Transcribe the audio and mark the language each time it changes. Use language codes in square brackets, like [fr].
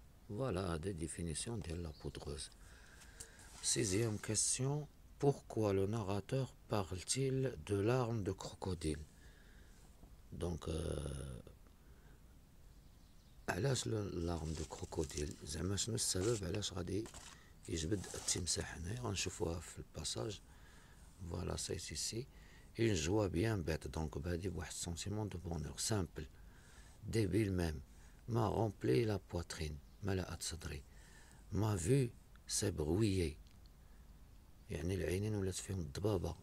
[fr] Voilà des définitions de la poudreuse. Sixième question. Pourquoi le narrateur parle-t-il de larmes de crocodile? [ar] Donc, علاش [fr] larmes de crocodile؟ [ar] زعما شنو السبب علاش غادي يجبد التمساح هنايا؟ غنشوفوها في الباساج. [fr] Voilà, c'est ici. Une joie bien bête, donc [ar] بادي بواحد [fr] sentiment de bonheur simple, débile même, m'a rempli la poitrine, [ar] ملأت صدري. [fr] Ma vue s'est brouillée, [ar] يعني العينين ولات فيهم الضبابة.